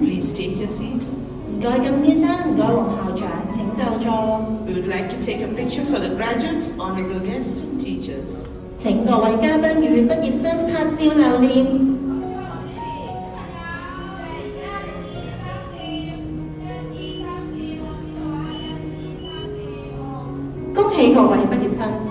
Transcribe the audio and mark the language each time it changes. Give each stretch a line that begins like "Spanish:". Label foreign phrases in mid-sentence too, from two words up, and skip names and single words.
English: Please take your seat.
Cantonese: 唔該金先生，唔該黃校長，請就座。
English: We would like to take a picture for the graduates, honorable guests, and teachers.
Cantonese: 請各位嘉賓與畢業生拍照留念。恭喜各位畢業生！